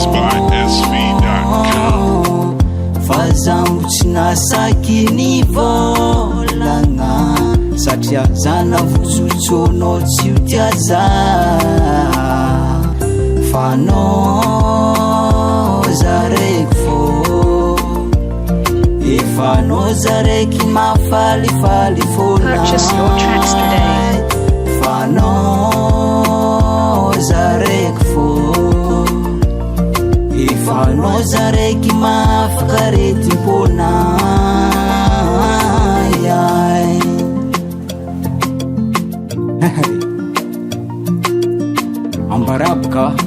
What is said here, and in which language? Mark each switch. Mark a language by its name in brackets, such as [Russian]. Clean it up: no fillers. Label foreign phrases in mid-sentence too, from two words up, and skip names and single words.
[Malagasy] Fa zambo tsy nasaky ny volagna satria zana vozotsonao tsy ho tia za. Fa anao Zaraiky fô efa anao Zaraiky mafalifaly fôna. [English] Purchase your tracks today. [Malagasy] Fa anao Zaraiky fô efa anao Zaraiky mafaka areti-pôna. Ambarabka